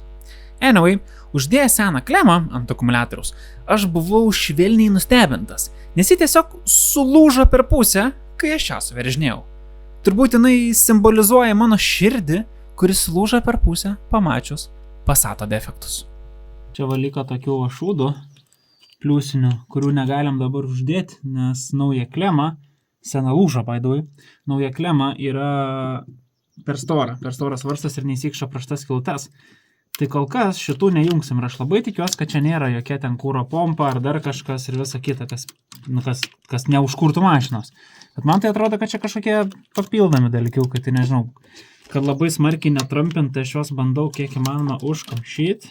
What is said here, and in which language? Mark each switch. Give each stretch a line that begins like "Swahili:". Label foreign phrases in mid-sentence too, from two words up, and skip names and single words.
Lithuanian: Anyway, uždėjęs seną klemą ant akumuliatoriaus, aš buvau švelniai nustebintas, nes ji tiesiog sulūžo per pusę, kai aš ją suveržinėjau. Turbūt jinai simbolizuoja mano širdį, kuris sulūžo per pusę pamačius Passato defektus. Čia valiko tokių šūdų pliusinių, kurių negalim dabar uždėti, nes nauja klema, sena lūžo
English: by the way,
Lithuanian: nauja klema yra per storas varstas ir neįsikšo praštas skilutes. Tai kol kas šitų nejungsim ir aš labai tikiuosi, kad čia nėra jokia ten kūro pompa ar dar kažkas ir visa kita, kas neužkurtų mašinos. Bet man tai atrodo, kad čia kažkokie papildomi dalykiukai, tai nežinau, kad labai smarkiai netrampinti, aš juos bandau kiek įmanoma užkamšyti.